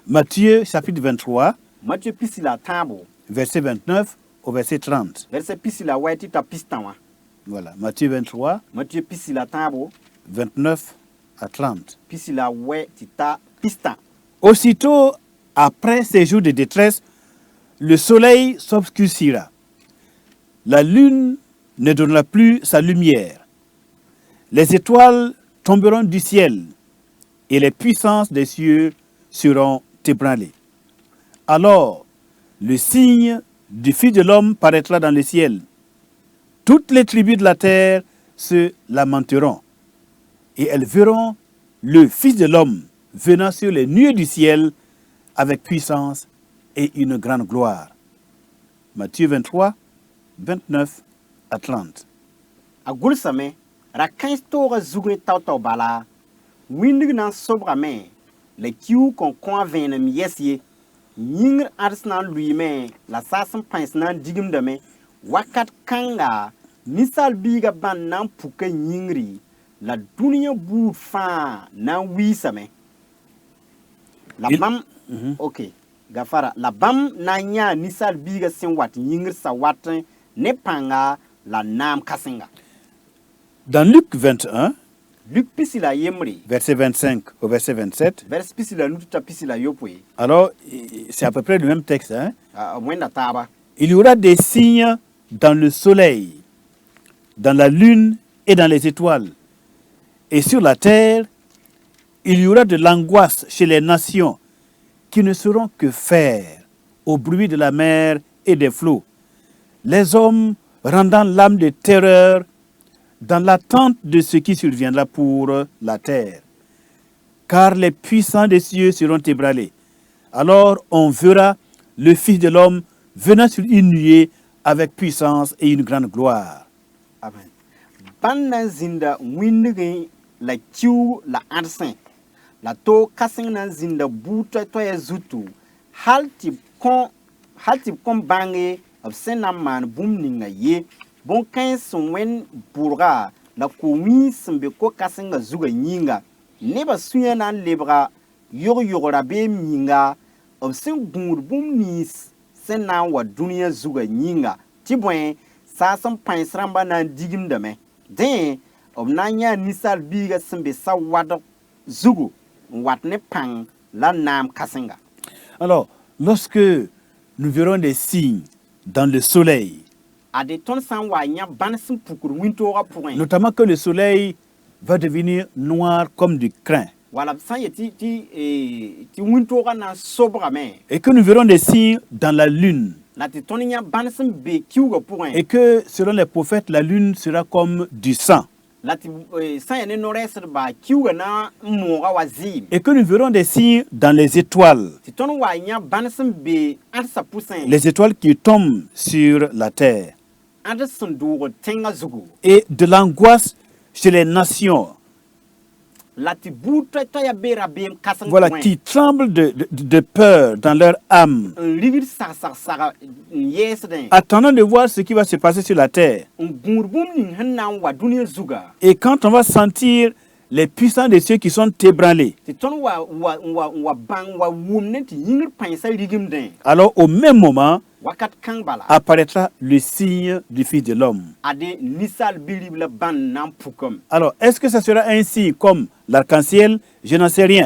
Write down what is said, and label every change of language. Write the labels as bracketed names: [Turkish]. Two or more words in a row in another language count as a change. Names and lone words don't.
[French] Matthieu chapitre 23, [Mossi] Matthieu pisi la tãabo [French] verset 29 au verset 30. [Mossi] verset pisi la wɛ tɩ ta pis tã wã. [French] Voilà, Matthieu 23, [Mossi] Matthieu pisi la tãabo [French] 29 à 30. [Mossi] pisi la wɛ tɩ ta pis tã. [French] Aussitôt après ces jours de détresse, le soleil s'obscurcira. La lune ne donnera plus sa lumière. Les étoiles tomberont du ciel et les puissances des cieux seront ébranlées. Alors, le signe du Fils de l'homme paraîtra dans le ciel. Toutes les tribus de la terre se lamenteront et elles verront le Fils de l'homme venant sur les nuées du ciel avec puissance et une grande gloire. Matthieu 23, 29 à 30. [Mossi] A gʋlsame ra kãens toogã zugẽ tao bala wĩndg na n sobgame la kiu kõn kõ a vẽenem yɛs ye yĩngr ãds na n lʋɩɩme la saas n pães na n digimdame wakat kãnga ninsaal biigã bãnd na n puka yĩngri la dũniyã buud fãa na n wiisame la bãmb ok gafara la bãmb na n yãa ninsaal biigã sẽn wat yĩngr sa wat ne pãnga la naam kãsenga. [French] Dans Luc 21, [Mossi] Luc pisi la yembre [French] verset 25 au verset 27, [Mossi] vers pisi la nutu ta pisi la yopoe [French] alors c'est à peu près le même texte, hein? [Mossi] wẽnda taaba. [French] Il y aura des signes dans le soleil, dans la lune et dans les étoiles. Et sur la terre, il y aura de l'angoisse chez les nations qui ne sauront que faire au bruit de la mer et des flots. Les hommes rendant l'âme de terreur dans l'attente de ce qui surviendra pour la terre. Car les puissants des cieux seront ébranlés. Alors on verra le Fils de l'homme venant sur une nuée avec puissance et une grande gloire. Amen. [Mossi] Ban na n zĩnda wĩndgẽ la kiu la ãdsẽ la to kãseng na n zĩnda buud toɛ-toɛɛa zutu hal tɩ b kõn bãnge b sẽn na n maan bũmb ninga ye bõn-kãens sẽn wẽnd bʋrga la ko-wĩig sẽn be ko-kãsengã zugã yĩnga nebã sũyã na n lebga yog-yogra beem yĩnga b sẽn gũud bũmb nins sẽn na n wa dũniyã zugã yĩnga tɩ bõe saas n pães rãmbã na n digimdame dẽ b na n yãa ninsaal biigã sẽn be sa wadg zugu n wat ne pãng la naam kãsenga. [French] Alors, lorsque nous verrons des signes dans le soleil, [Mossi] Ade tõnd sã n wa yã bãn sẽn pukr wĩntoogã pʋgẽ [French] notamment que le soleil va devenir noir comme du crin, [Mossi] wala b sã n yet tɩ wĩntoogã na n sobgame [French] et que nous verrons des signes dans la lune, [Mossi] la tɩ tõnd yã bãn sẽn be kiugã pʋgẽ [French] et que selon les prophètes, la lune sera comme du sang. [Mossi] la tɩ sã n yaa ne no-rɛɛsdba kiuga na n mooga wa zɩɩm [French] et que nous verrons des signes dans les étoiles, [Mossi] tɩ tõnd wa yã bãn sẽn be ãdsa pʋsẽ [French] les étoiles qui tombent sur la terre, [Mossi] ãd sẽn doog tẽngã zugu [French] et de l'angoisse chez les nations, [Mossi] la tɩ buud toa yaa be rabeem kãseng [French] voilà, qui tremblent de peur dans leur âme, [Mossi] n rigd sag n yɛɛsdẽ [French] attendant de voir ce qui va se passer sur la terre. [Mossi] n gũud bũmb ning sẽn na n wa dũniyã zuga [French] Et quand on va sentir les puissants de ceux qui sont ébranlés, [Mossi] tɩ tõnd wa bãng wa wʋm ne tɩ yĩngr pãensa rigimdẽ [French] alors au même moment [Mossi] wakat kãng bala [French] apparaîtra le signe du Fils de l'homme. [Mossi] ade ninsaal bi-rib la bãnd na n pukame [French] Alors, est-ce que ça sera un signe comme l'arc-en-ciel? Je n'en sais rien.